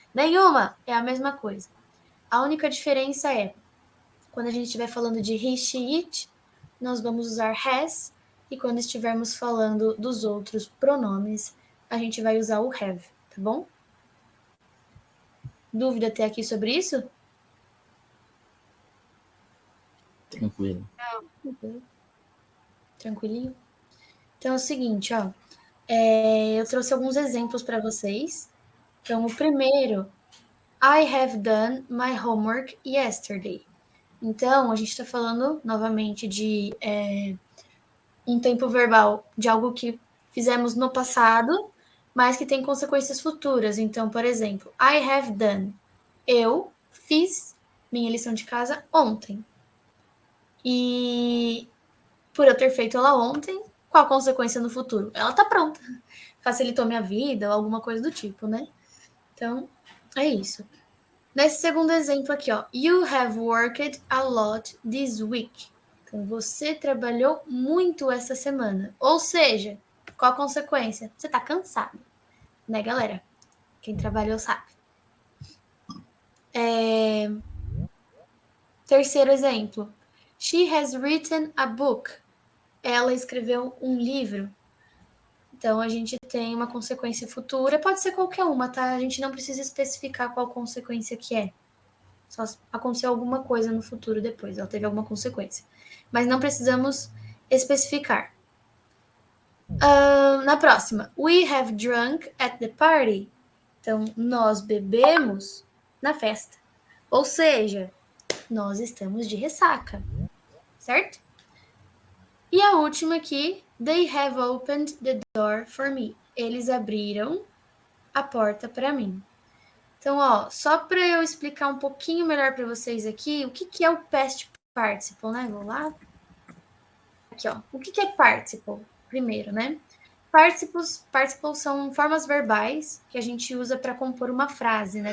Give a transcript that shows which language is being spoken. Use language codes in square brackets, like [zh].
[pt] Nenhuma, é a mesma coisa. A única diferença é, quando a gente estiver falando de he, she, it, nós vamos usar has, e quando estivermos falando dos outros pronomes, a gente vai usar o have, tá bom? Dúvida até aqui sobre isso? Tranquilo. Tranquilinho? Então é o seguinte, ó. Eu trouxe alguns exemplos para vocês. Então, o primeiro, [en] I have done my homework yesterday. [pt] Então, a gente está falando novamente de um tempo verbal de algo que fizemos no passado, mas que tem consequências futuras. Então, por exemplo, [en] I have done. [pt] Eu fiz minha lição de casa ontem. E por eu ter feito ela ontem, qual a consequência no futuro? Ela tá pronta. Facilitou minha vida ou alguma coisa do tipo, né? Então, é isso. Nesse segundo exemplo aqui, ó, [en] you have worked a lot this week. [pt] Então, você trabalhou muito essa semana. Ou seja, qual a consequência? Você tá cansado, né, galera? Quem trabalhou sabe. Terceiro exemplo. [en] She has written a book. [pt] ela escreveu um livro. Então, a gente tem uma consequência futura, pode ser qualquer uma, tá? A gente não precisa especificar qual consequência que é. Só se aconteceu alguma coisa no futuro depois, ela teve alguma consequência. Mas não precisamos especificar. Na próxima, [en] we have drunk at the party. [pt] Então, nós bebemos na festa. Ou seja, nós estamos de ressaca, certo? E a última aqui, [en] they have opened the door for me. [pt] Eles abriram a porta para mim. Então, ó, só para eu explicar um pouquinho melhor para vocês aqui, o que é o past participle, né? Vou lá. Aqui, ó. O que é participle? Primeiro, né? Participles são formas verbais que a gente usa para compor uma frase, né?